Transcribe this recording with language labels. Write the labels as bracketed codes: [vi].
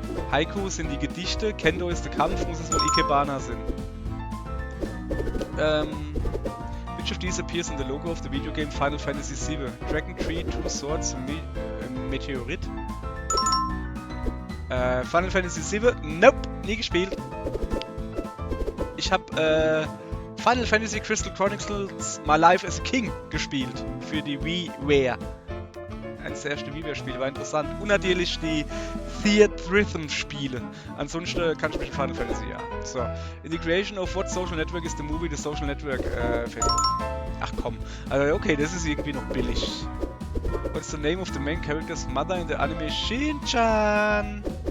[de] Haiku sind die Gedichte. Kendo ist der Kampf. Muss es wohl Ikebana sein. [en] Which of these appears in the logo of the video game Final Fantasy VII? Dragon Tree, Two Swords, Meteorit. [de] Final Fantasy VII? Nope, nie gespielt. Ich habe Final Fantasy Crystal Chronicles My Life as a King gespielt für die WiiWare. Eines der ersten WiiWare-Spiele, war interessant. Und natürlich die Theatrhythm-Spiele. Ansonsten kann ich mich in Final Fantasy, ja. So. [en] In the creation of what social network is the movie The Social Network? [de] Facebook. Ach komm. Also okay, das ist irgendwie noch billig. [en] What's the name of the main character's mother in the anime Shin-chan?